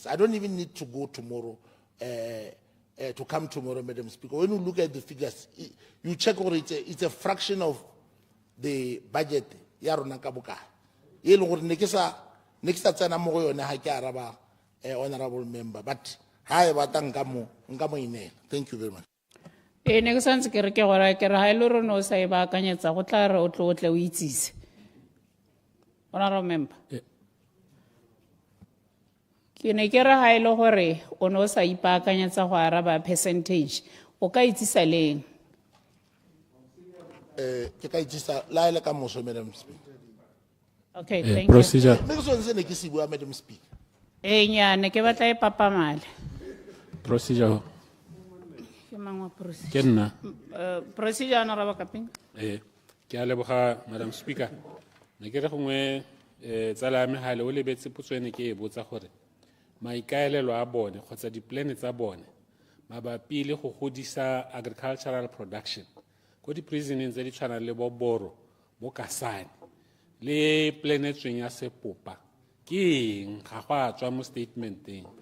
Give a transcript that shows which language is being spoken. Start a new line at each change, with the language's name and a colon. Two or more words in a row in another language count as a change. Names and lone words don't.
English: I don't even need to go tomorrow, to come tomorrow, Madam Speaker. When you look at the figures, you check it's a fraction of the budget. Honorable member, but thank you very much.
Tswana: Ne ke santse ke re ke gore ke re ha ile rona o sa e baakanyetsa go tla re o tle o itsise.
English: Honorable member.
Tswana: Ke ne ke re ha ile gore o no sa ipaakanyetsa go araba percentage o ka itsisa leng? Ke ka itsisa la ile ka moso,
English: Madam Speaker. Okay, thank you. Procedure. Madam Speaker.
Tswana: Nya ne ke batla e papamale.
English: Procedure.
Tswana: Ke mangwa procedure. Ke nna.
English: Procedure Honorable Kaping.
Tswana: Ke a leboga
English: Madam Speaker.
Tswana: Ne ke re gongwe tsala me hale o lebetse putswene ke e botsa gore maikaelelo a bone kgotsa di-plan tsa bone mabapi le go godisa
English: agricultural production
Tswana: ko di-prisoneng tse di tshwanang le bo Boro, bo Kasane le plan e tsweng ya Sepopa ke eng ga go a tswa mo statementeng?